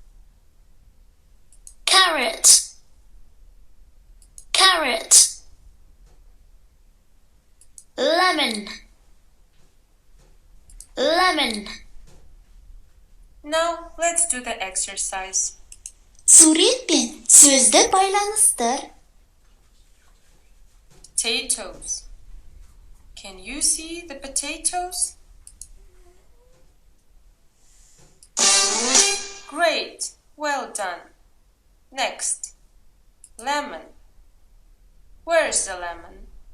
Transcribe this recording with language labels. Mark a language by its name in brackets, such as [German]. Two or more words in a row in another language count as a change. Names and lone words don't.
[English] Carrot, carrot. Lemon, lemon. Now let's do the exercise. [Kazakh] Suretpен сөзді байланыстыр. [English] Potatoes. Can you see the potatoes? Great, well done. Next, lemon. Where's the lemon?